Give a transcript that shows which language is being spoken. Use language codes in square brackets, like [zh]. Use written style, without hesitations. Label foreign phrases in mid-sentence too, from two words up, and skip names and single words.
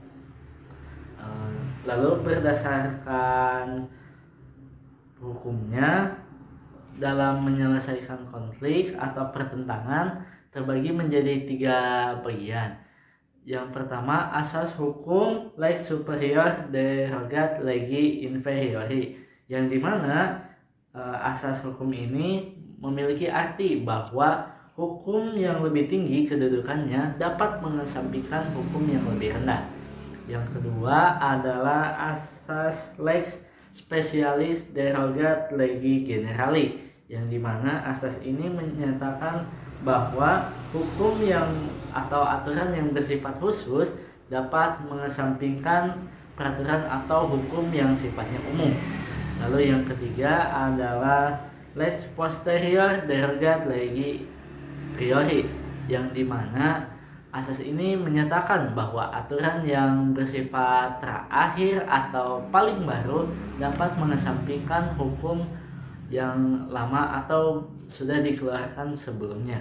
[id] Lalu berdasarkan hukumnya dalam menyelesaikan konflik atau pertentangan terbagi menjadi 3 bagian. Yang pertama asas hukum [la] lex superior derogat legi inferiori, [id] yang dimana asas hukum ini memiliki arti bahwa hukum yang lebih tinggi kedudukannya dapat mengesampingkan hukum yang lebih rendah. Yang kedua adalah asas [la] lex spesialis derogat legi generali, [id] yang dimana asas ini menyatakan bahwa hukum yang atau aturan yang bersifat khusus dapat mengesampingkan peraturan atau hukum yang sifatnya umum. Lalu yang ketiga adalah [la] lex posterior derogat legi priori, [id] yang dimana asas ini menyatakan bahwa aturan yang bersifat terakhir atau paling baru dapat mengesampingkan hukum yang lama atau sudah dikeluarkan sebelumnya.